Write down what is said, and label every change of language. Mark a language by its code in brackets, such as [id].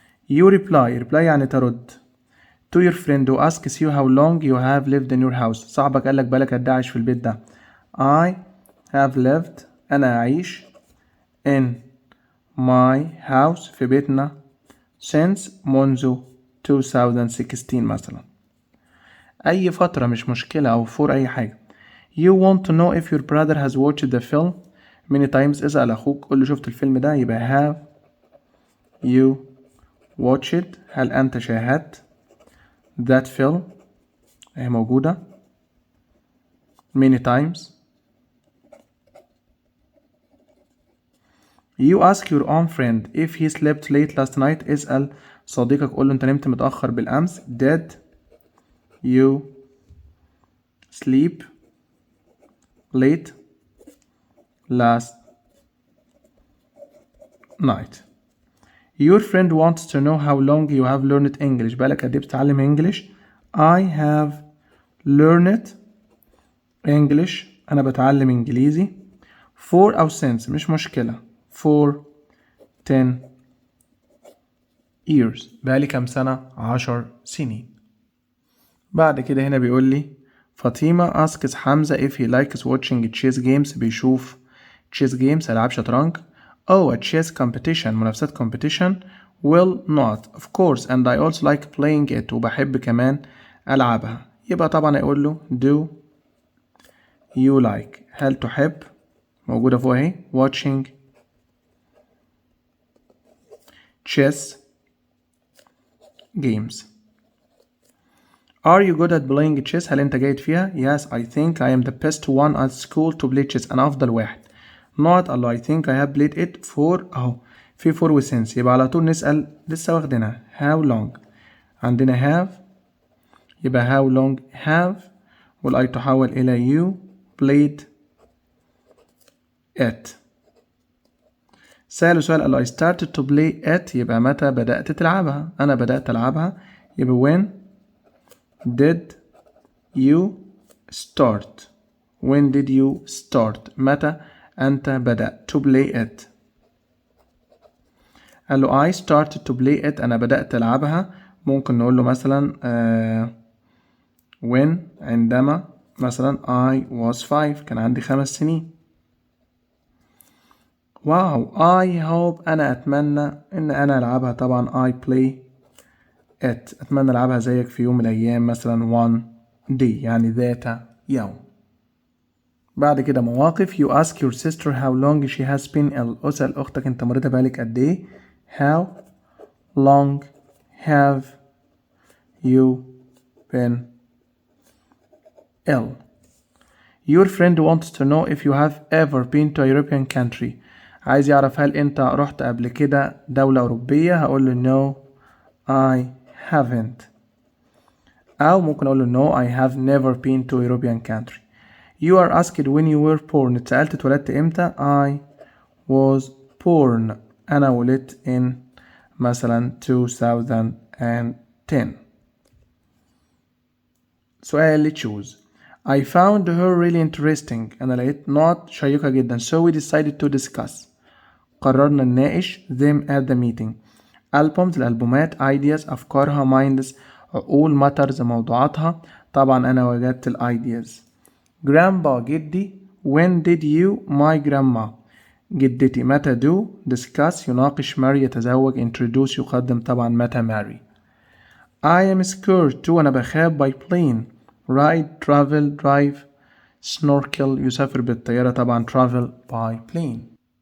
[en] You reply يعني ترد to your friend who asks you how long you have lived in your house. [ar] صاحبك قالك بالك قد ايه عايش في البيت ده. [en] I have lived. [ar] أنا أعيش [en] in my house [ar] في بيتنا since منذ 2016 مثلا. أي فترة مش مشكلة أو for أي حاجة. [en] You want to know if your brother has watched the film many times. [ar] اسأل أخوك قول له شفت الفيلم ده. [en] يبقى have you watched. [ar] هل أنت شاهدت that film. هي موجودة many times. [en] You ask your own friend if he slept late last night. [ar] اسأل صديقك قول له أنت نمت متأخر بالأمس. [en] Did you sleep late last night. Your friend wants to know how long you have learned English. [ar] بقالك قد ايه بتتعلم English. [en] I have learned English. [ar] أنا بتعلم إنجليزي for أو since مش مشكلة. [en] for 10 years. [ar] بقالي كام سنة. 10 سنين. بعد كده هنا بيقول لي [en] فاطمة asks حمزة if he likes watching chess games، بيشوف chess games ألعاب شطرنج. a chess competition منافسات competition. will not of course and I also like playing it، [ar] وبحب كمان ألعبها. يبقى طبعا هيقول له [en] do you like، [ar] هل تحب، موجودة فوق اهي watching chess games. [en] Are you good at playing chess؟ [ar] هل أنت جيد فيها؟ [en] Yes I think I am the best one at school to play chess، [ar] أنا أفضل واحد. [en] not الله I think I have played it for أهو في for و since، يبقى على طول نسأل لسه واخدينها how long. عندنا have يبقى how long have، والI تحول إلى you played it. [ar] سأله سؤال قال له [en] I started to play it، [ar] يبقى متى بدأت تلعبها؟ أنا بدأت ألعبها، يبقى [en] when did you start. when did you start، [ar] متى أنت بدأت [en] to play it. قال له I started to play it، [ar] أنا بدأت ألعبها. ممكن نقول له مثلا when عندما مثلا [en] I was 5 [ar] كان عندي 5 سنين. واو I hope أنا أتمنى إن أنا ألعبها. طبعا I play it، أتمنى ألعبها زيك في يوم من الأيام مثلا one day يعني ذات يوم. بعد كده مواقف [en] you ask your sister how long she has been ill، [ar] أسأل أختك أنت مريضة بقالك قد إيه. [en] how long have you been ill. your friend wants to know if you have ever been to a European country، [ar] عايز يعرف هل أنت رحت قبل كده دولة أوروبية. [en] هقول له no I haven't، أو ممكن أقول له no I have never been to a European country. you are asked when you were born، [ar] اتسألت اتولدت امتى. [en] I was born، أنا ولدت in مثلا 2010. [ar] سؤال اللي choose. [en] I found her really interesting، [ar] أنا لقيت نقط شيقة جدا. [en] so we decided to discuss، [ar] قررنا نناقش [en] them at the meeting. albums الألبومات ideas أفكارها minds عقول matters موضوعاتها. [ar] طبعا أنا وجدت ال ideas. grandpa جدي when did you my grandma جدتي متى do discuss يناقش marry يتزوج introduce يقدم طبعا متى marry. I am scared too أنا بخاف by plane ride travel drive snorkel يسافر بالطيارة طبعا travel by plane.